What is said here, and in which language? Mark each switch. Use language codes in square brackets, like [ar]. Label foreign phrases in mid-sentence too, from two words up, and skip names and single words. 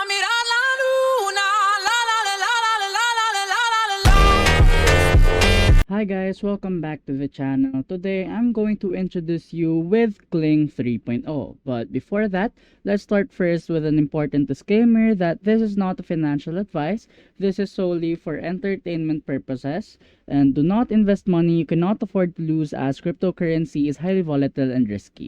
[es] mirar la luna, la la la la la la la la la la la la. [en] Hi guys, welcome back to the channel. Today I'm going to introduce you with Kling 3.0. But before that, let's start first with an important disclaimer that this is not a financial advice. This is solely for entertainment purposes, and do not invest money you cannot afford to lose, as cryptocurrency is highly volatile and risky.